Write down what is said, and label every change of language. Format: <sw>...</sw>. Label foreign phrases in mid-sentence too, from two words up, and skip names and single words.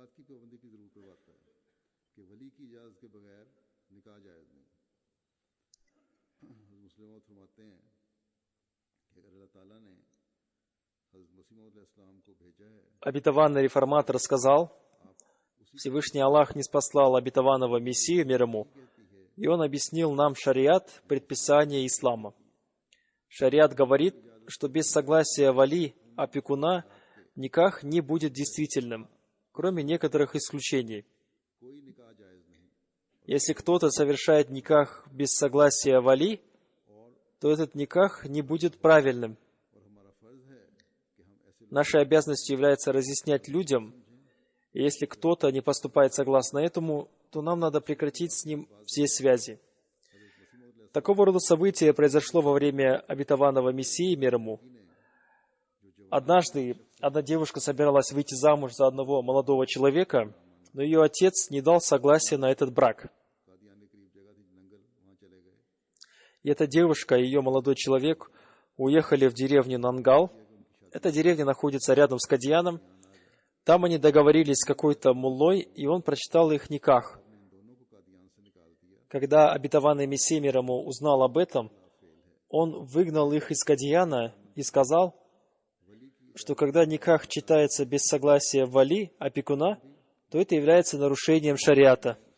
<ur>کی پابندی کی ضرور کرواتا ہے کہ ولی کی اجازت کے بغیر نکاح جائز نہیں. مسلم فرماتے ہیں کہ اگر اللہ تعالیٰ نے حضرت مسیح موعود علیہ السلام کو بھیجا ہے,</ur> <ru>Обетованный реформатор сказал, Всевышний Аллах ниспослал обетованного Мессию, мир ему, и он объяснил нам шариат, предписание ислама. Шариат говорит, что без согласия вали, опекуна, никах не будет действительным, кроме некоторых исключений.</ru> <ur>کوئی نکاح جائز نہیں.</ur> <ru>Если кто-то совершает никах без согласия вали, то этот никах не будет правильным.</ru> <ur>اور ہمارا فرض ہے کہ ہم ایسے</ur> <ru>Нашей обязанностью является разъяснять людям, и если кто-то не поступает согласно этому, то нам надо прекратить с ним все связи. Такого рода событие произошло во время обетованного Мессии, мир ему. Однажды одна девушка собиралась выйти замуж за одного молодого человека, но ее отец не дал согласия на этот брак.</ru> <ur>قادیان کے قریب جگہ تھی ننگل، وہاں چلے گئے.</ur> <ru>И эта девушка и ее молодой человек уехали в деревню Нангал. Эта деревня находится рядом с Кадьяном. Там они договорились с какой-то муллой, и он прочитал их никах. Когда обетованный Мессия мир ему узнал об этом, он выгнал их из Кадьяна и сказал, что когда никах читается без согласия вали, опекуна, то это является нарушением шариата.</ru>